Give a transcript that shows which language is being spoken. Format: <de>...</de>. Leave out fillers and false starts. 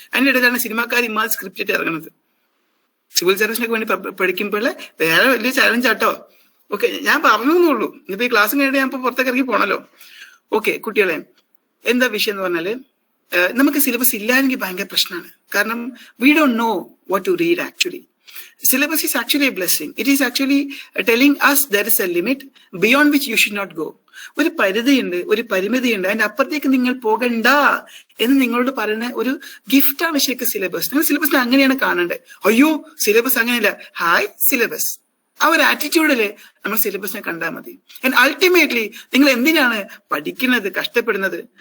<ml>അതിന്റെ ഇടയിലാണ് സിനിമാക്കാർ ഇമാ സ്ക്രിപ്റ്റ് ആയിട്ട് ഇറങ്ങുന്നത്. സിവിൽ സർവീസിനൊക്കെ വേണ്ടി പഠിക്കുമ്പോൾ വേറെ വലിയ ചാലഞ്ച് ആട്ടോ. ഓക്കെ, ഞാൻ പറഞ്ഞുള്ളൂ. ഇനിയിപ്പോ ഈ ക്ലാസ് കഴിഞ്ഞിട്ട് ഞാൻ ഇപ്പൊ പുറത്തേക്ക് ഇറങ്ങി പോണല്ലോ. ഓക്കെ കുട്ടികളെ, എന്താ വിഷയം എന്ന് പറഞ്ഞാല് നമുക്ക് സിലബസ് ഇല്ലായെങ്കിൽ ഭയങ്കര പ്രശ്നമാണ്.</ml> <en>കാരണം we don't know what to read actually. Syllabus is actually a blessing. It is actually telling us there is a limit beyond which you should not go.</en> <ml>ഒരു പരിധിയുണ്ട്, ഒരു പരിമിതിയുണ്ട്, അതിന്റെ അപ്പുറത്തേക്ക് നിങ്ങൾ പോകണ്ട എന്ന് നിങ്ങളോട് പറയുന്ന ഒരു ഗിഫ്റ്റാണ് ശരിക്കും സിലബസ്. നിങ്ങൾ സിലബസിനെ അങ്ങനെയാണ് കാണേണ്ടത്. അയ്യോ സിലബസ് അങ്ങനെയല്ല, ഹായ് സിലബസ്. ആ ഒരു ആറ്റിറ്റ്യൂഡില് നമ്മൾ സിലബസിനെ കണ്ടാൽ മതി. ആൻഡ് അൾട്ടിമേറ്റ്ലി നിങ്ങൾ എന്തിനാണ് പഠിക്കുന്നത്, കഷ്ടപ്പെടുന്നത്?</ml>